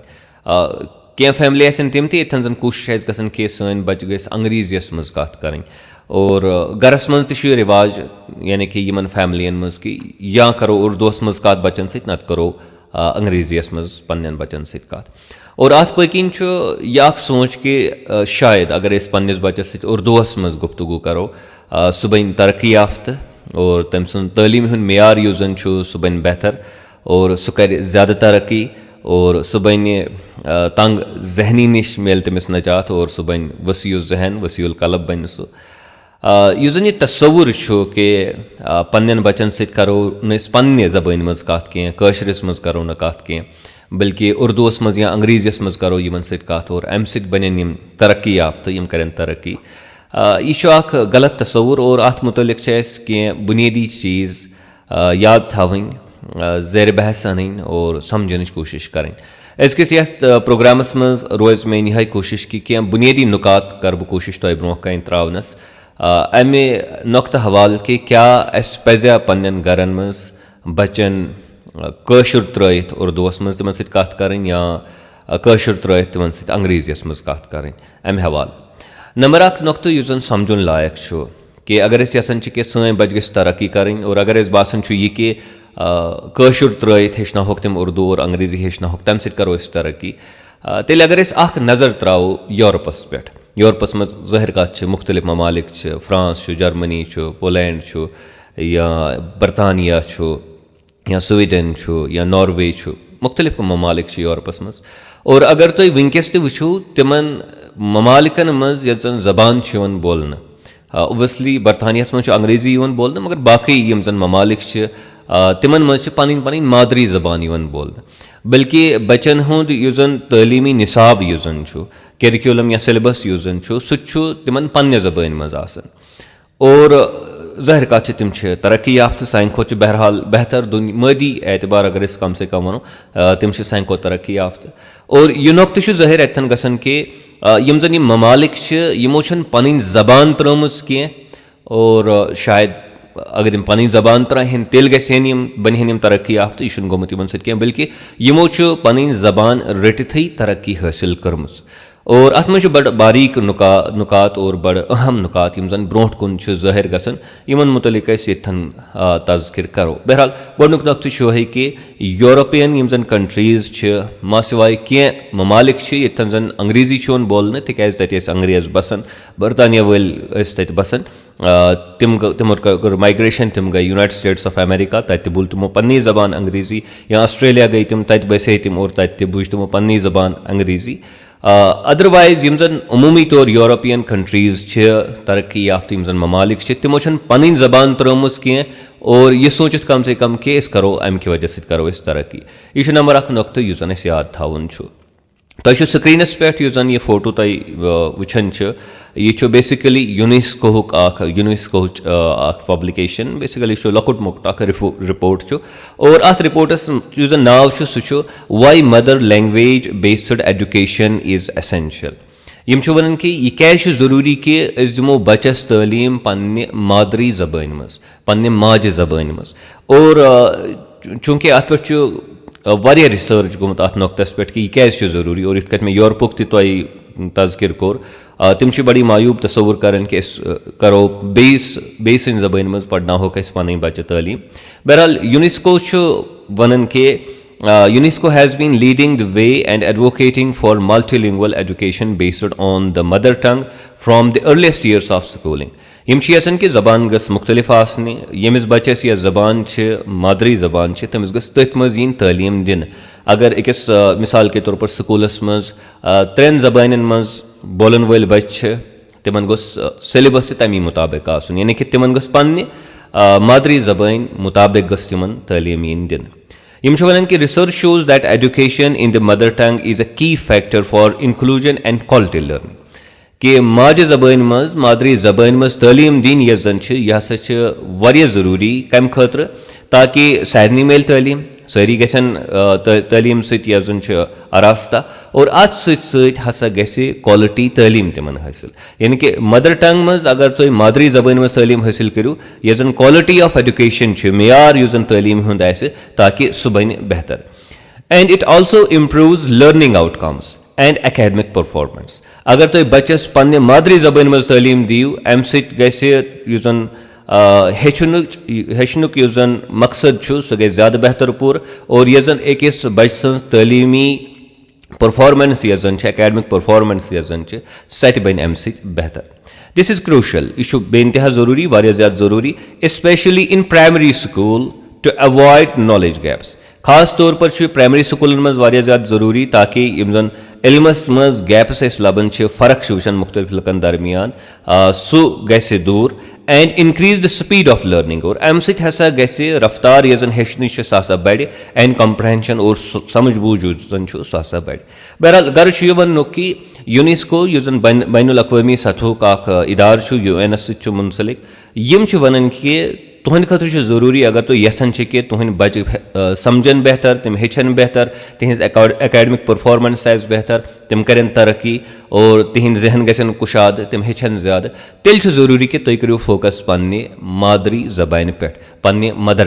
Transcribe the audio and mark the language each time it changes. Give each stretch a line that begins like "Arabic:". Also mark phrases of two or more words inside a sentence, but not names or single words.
Kashmiri: क्या फैमिली आसन तिम तन जन कोशिश गसन कि सन बच्चे गस अंग्रेजियस मज कत करन और गरस मज रिवाज यानी कि यमन फैमिलियन मज कि या करो उर्दूस मज कत बच्चन सत नत करो अंग्रेजियस मज पन्न बच्चन सत कत। और अत पकिन यह सोच कि शायद अगर अस पन्निस बच्चस सत उर्दूस मज गुफ्तगू करो सह बन तरक्की याफ्त और तम सुन तालीम हुन मेयार युस जन सह बन बेहतर और सह कर ज़्यादा तरक्की और सह बन तंग जहनी निश मिल तमिस नजात और सह बन वसीउ जहन वसीउल कलब बन सह। युस जन यह तस्वुर कि पन्न बच्चन सत करो न पन्ने ज़बान मज कत कह काशरिस मज करो न कत कह बल्कि उर्दूस मज या अंग्रेजियस मज करो यमन सत कत और अम सत बन यम तरक्की याफ्त यम करें तरक्की। यह गलत तस्वुर और अत मुतल्लिक कह बुनियादी चीज़ याद थावन ज़ेर बहस अन और समझन कोशिश करें। अजकिस यथ प्रोग्रामस मज रोज मे यह कोशिश कि क्या बुनियादी नुकात कर बह कोशिश तह ब्रोह कन त्रावनस अमे नुक्त हवाल कि क्या अस पज़ पन्न गरन मज बच्चन काशुर त्रयित उर्दूस मज तिमन सत कत करन या काशुर त्रयित तिमन सत अंग्रेजियस मज कत करन अमे हवाल। नंबर अक नुक्त युस जन समझुन लायक कि अगर अस यसान कि सन बच्चे गस तरक्की करन और अगर अस बासान यह कि काशुर त्रयित हेचना होक तम उर्दू और अंग्रेजी हेचना होक तम सत करो अस तरक्की तेल अगर अस अख नज़र त्रावो यूरोपस पे यूरोपस मज ज़ाहिर कत मुख्तलिफ ममालिक फ्रांस जर्मनी पोलैंड या बरतानिया या स्वीडन या नॉर्वे मुख्तलिफ ममालिक यूरोपस मज और अगर तुम वनकस वो तिमन ममालिकन मज यत जन जबान बोलन ओबसली बरतानियास मज अंग्रेजी बोलन मगर बाकी यम जन ममालिक तिमन मज पन पन मादरी जबान बोलन बल्कि बच्चन हुंद युस जन तालीमी निसाब युस जन करिकुलम या सिलेबस युस जन सह तिमन पन्ने जबान मज आसन और ज़ाहिर कत तिम तरक्की याफ्त सान खो बहरहाल बेहतर मादी एतबार अगर कम से कम वनो तिम सान खो तरक्की याफ्त और यह नुक्त ज़ाहिर अतन गसन कि यम जन यम ममालिक यमो पन जबान त्रमज कह और शायद अगर यम पन जबान त्राहन तेल गहन यम बनहन यम तरक्की याफ्त यह गोमुत यमन सत कह बल्कि यमो पन जबान रटिथ तरक्की हासिल कर्मज और अत मज बड़ बारीक नुकात और बड़ अहम नुकात यम जन ब्रोह कुन ज़ाहिर गसन यमन मुतलिक यथन तज़किर करो। बहरहाल गोडनुक नुक्त यह कि यूरोपियन यम जन कंट्रीज मा सिवाय कह ममालिक यथन जन अंग्रेजी बोलन तिकाज तत अंग्रेज बसन बरतानिया वल तत बसन तिमो कर माइग्रेशन तिम गई यूनाइटेड स्टेट्स ऑफ अमेरिका तत बोल तमो पन्नी जबान अंग्रेजी या ऑस्ट्रेलिया गई तिम तत बसे तिम और तत बुझ तमो पन्नी जबान अंग्रेजी। अदरवाइज यम जन अमूमी तौर
English: European countries
Kashmiri: तरक्की याफ्त यम जन ममालिक तिमो पन जबान त्रमज कह और यह सोचित कम से कम कि करो अम कि वजह सत करो अस तरक्की। यह नंबर अक नुक्त युस जन याद थावन तुम स्क्रीनस पे युस जन यह फोटो तुम वुचान यह बेसिकली
English: UNESCO publication basically
Kashmiri: लकुट मुक्त रिपोर्ट और अत रिपोर्टस युस जन नाव सह वाई मदर लैंग्वेज बेस्ड एजुकेशन इज एसेंशियल। यम वन कि यह क्या जरूरी कि अस दिमो बच्चस तालीम पन्ने मादरी जबान मज पन्ने माजे जबान मज और चूंकि अत पे वारिया रिसर्च गोमुत अत नुक्तस पे कि यह क्या जरूरी और इत मे यूरोपुक तज़किर कोर तिम बड़ी मायूब तस्वुर करन कि करो बेस जबान मज पढ़ना हो पन बच्चे तालीम। बहरहाल यूनेस्को वन कि
English: UNESCO has been leading the way and advocating for multilingual education based on the mother tongue from the earliest years of schooling.
Kashmiri: यम यसन कि जबान गस मुख्तलिफ आसने यमिस बच्चस यह जबान मादरी जबान तमिस गस तथ मज यन तालीम दिन अगर अकिस मिसाल के तौर पर स्कूलस मज 3 जबान मज बोलन वल बच्चे तिमन गोस सिलेबस तमी मुताबिक आसन यानी कि तिमन गस पन्ने मादरी ज़बान मुताबिक गस तिमन तालीम यिन दिन यम छ वनान कि
English: research shows that education in the mother tongue is a key factor for inclusion and quality learning
Kashmiri: कि माज ज़बान मज मादरी ज़बान मज तालीम दिन यह जन यह हसा ज़रूरी कम खतर ताकि सारनी मिल तालीम सारी गसन तालीम सजन आरास्ता और अत हसा गि क्वालिटी तालीम तिमन हासिल यानी कि
English: mother tongue
Kashmiri: मज अगर तुम मादरी ज़बान मज तालीम हासिल करू यह जन
English: quality of education
Kashmiri: मेयार यह जन तालीम हुंद आसि ताकि सह बन बेहतर
English: and it also improves learning outcomes and academic performance
Kashmiri: अगर तुम बच्चस पन्ने मादरी ज़बान मज तालीम दियो अम सन हेचनुक यह जन मकसद सह गई ज़्यादा बेहतर पूर और यह जन अकिस बच्चे सं तालीमी परफॉर्मेंस यह जन
English: academic performance
Kashmiri: यह जन सह बन अम बेहतर
English: this is crucial
Kashmiri: यह बेइंतहा ज़रूरी वारिया ज़्यादा ज़रूरी
English: especially in primary school to avoid knowledge gaps
Kashmiri: खास तौर पर
English: primary school
Kashmiri: मज वारिया ज़्यादा ज़रूरी ताकि यम जन इल्मस मज गैप्स लबन फ़र्क वुचान मुख्तलिफ लुकन दरमियान सह गि दूर
English: and increase the speed of learning
Kashmiri: और अम ससा गि रफ्तार यह जन हेचन सह बढ़
English: and comprehension
Kashmiri: और समझ बूझ जन सह बढ़ बहरहाल गर्ज यह वन कि यूनेस्को यह जन बैनुल अक़वामी सतहुक इदार UN सत मुंसलिक यम वन कि तुहंद खतर ज़रूरी अगर तुम यसान कि तुहंद बच्चे समझन बेहतर तम हेचन बेहतर तिहज
English: academic performance
Kashmiri: आस बेहतर तम करें तरक्की और तिहंद जहन गसन कुशाद तम हेचन ज़्यादा तेल ज़रूरी कि तुम करो फोकस पन्ने मादरी ज़बान पे पन्ने मदर